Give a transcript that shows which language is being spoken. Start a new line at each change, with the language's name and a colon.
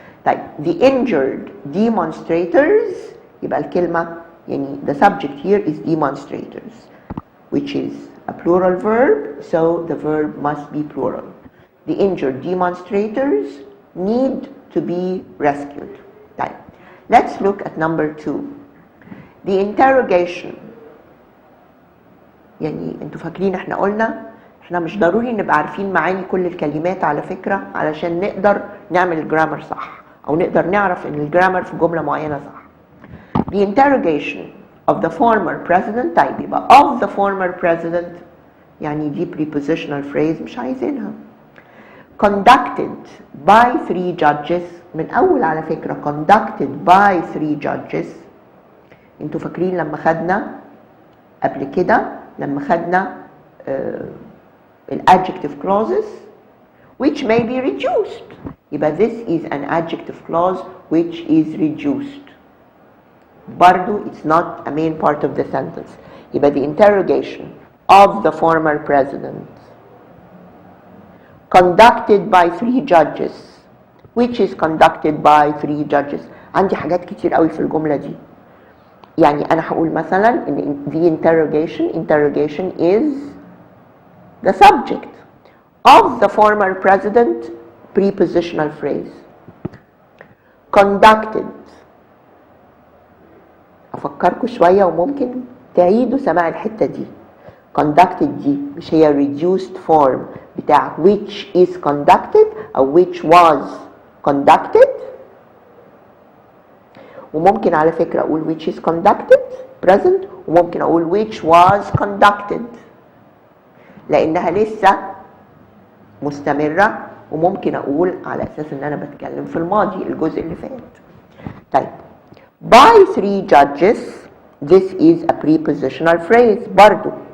English: طيب, the injured demonstrators,
Arabic: يبقى الكلمة يعني
English: the subject here is demonstrators, which is a plural verb, so the verb must be plural. The injured demonstrators need to be rescued. طيب, let's look at number 2. The interrogation.
Arabic: يعني انتوا فاكرين احنا قلنا احنا مش ضروري نبقى عارفين معاني كل الكلمات على فكرة علشان نقدر نعمل الجرامر صح او نقدر نعرف ان الجرامر في جملة معينة صح.
English: The interrogation of the former president.
Arabic: طيب يبقى
English: of the former president
Arabic: يعني دي
English: prepositional phrase
Arabic: مش عايزينها.
English: Conducted by 3 judges.
Arabic: من اول على فكرة
English: conducted by 3 judges.
Arabic: انتوا فاكرين لما خدنا قبل كده لما خدنا
English: adjective clauses which may be reduced. يبقى this is an adjective clause which is reduced.
Arabic: برضو
English: it's not a main part of the sentence. يبقى the interrogation of the former president conducted by 3 judges. Which is conducted by 3 judges.
Arabic: عندي حاجات كتير قوي في الجملة دي. يعني أنا هقول مثلا إن
English: the interrogation is the subject of the former president prepositional phrase. Conducted.
Arabic: أفكركم شوية وممكن تعيدوا سماع الحتة دي.
English: Conducted
Arabic: دي مش هي
English: reduced form بتاع which is conducted أو which was conducted.
Arabic: وممكن على فكرة أقول
English: which is conducted present
Arabic: وممكن أقول
English: which was conducted
Arabic: لأنها لسه مستمرة وممكن أقول على أساس إن أنا بتكلم في الماضي الجزء اللي فات.
English: طيب by 3 judges this is a prepositional phrase
Arabic: برضو.